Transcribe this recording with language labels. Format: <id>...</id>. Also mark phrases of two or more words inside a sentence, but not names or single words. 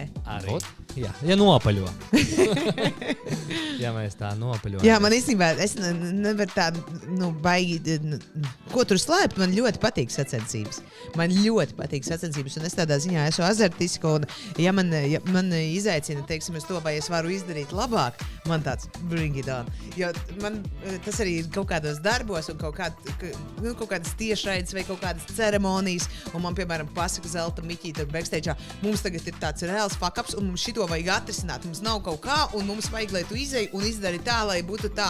<lv>Arī. Jā, nopaļo. Ja mēs tā nopaļojam. Jā, man īstenībā, es nevaru tādu, baigi, ko tur slēpt, man ļoti patīk sacensības. Un es tādā ziņā esmu azartiska, un ja man izaicina, teiksim, to, vai es varu izdarīt labāk, man tāds</lv> <en>bring it on.</en> <lv>Jo man tas arī ir kaut kādos darbos, un kaut kādas tiešraides vai kaut kādas ceremonijas, un man, piemēram, pasaka Zelta Miķīta backstage'ā, mums tagad ir tāds reāls fuck-ups, un mums šito vajag atrisināt. Mums nav kaut kā, un mums vajag, lai tu izej un izdari tā, lai būtu tā.</lv>